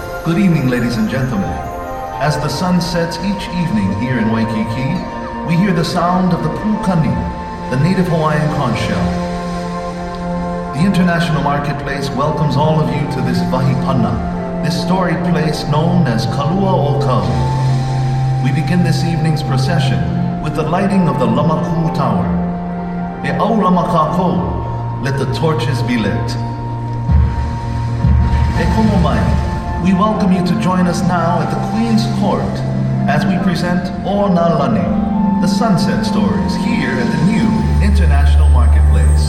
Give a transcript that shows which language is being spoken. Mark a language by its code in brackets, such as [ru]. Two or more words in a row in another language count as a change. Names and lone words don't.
[en] Good evening, ladies and gentlemen. As the sun sets each evening here in Waikiki, we hear the sound of the pukani, the native Hawaiian conch shell. The International Marketplace welcomes all of you to this vahipana, this storied place known as Kalua o Kau. We begin this evening's procession with the lighting of the Lamaku Tower. [haw] E au lamakako, [en] let the torches be lit. [haw] E komo mai, [en] we welcome you to join us now at the Queen's Court as we present O Nalani, the Sunset Stories, here at the new International Marketplace.